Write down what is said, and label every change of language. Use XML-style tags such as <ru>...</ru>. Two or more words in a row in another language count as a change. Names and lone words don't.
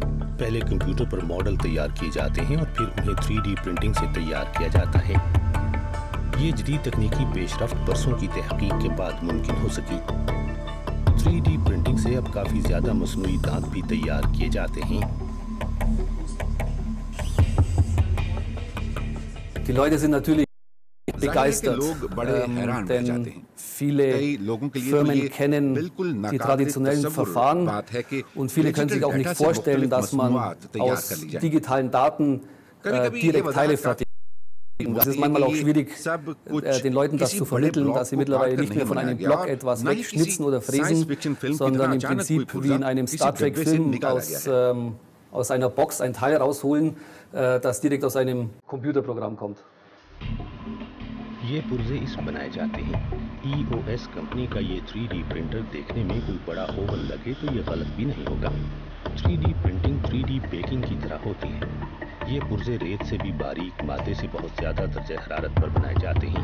<ur>پہلے کمپیوٹر پر ماڈل تیار کیے جاتے ہیں اور پھر انہیں</ur> <en>3D printing</en> <ur>سے تیار کیا جاتا ہے. یہ جدید تکنیکی پیش رفت برسوں کی تحقیق کے بعد ممکن ہو سکی.</ur> <en>3D printing</en> <ur>سے اب کافی زیادہ مصنوعی دانت بھی تیار کیے جاتے ہیں.</ur> <de>Die Leute sind natürlich begeistert, denn viele Firmen kennen die traditionellen Verfahren und viele können sich auch nicht vorstellen, dass man aus digitalen Daten direkt Teile fertigt. Es ist manchmal auch schwierig, den Leuten das zu vermitteln, dass sie mittlerweile nicht mehr von einem Block etwas wegschnitzen oder fräsen, sondern im Prinzip wie in einem Star Trek-Film aus einer Box ein Teil rausholen, das direkt aus einem Computerprogramm kommt.</de> <ur>یہ پرزے اس میں بنائے جاتے ہیں۔ EOS کمپنی کا یہ</ur> <en>3D printer</en> <ur>دیکھنے میں کوئی بڑا اوون لگے تو یہ غلط بھی نہیں ہوگا.</ur> <en>3D printing 3D baking</en> <ur>کی طرح ہوتی ہے. یہ پرزے ریت سے بھی باریک مادے سے بہت زیادہ درجہ حرارت پر بنائے جاتے ہیں.</ur>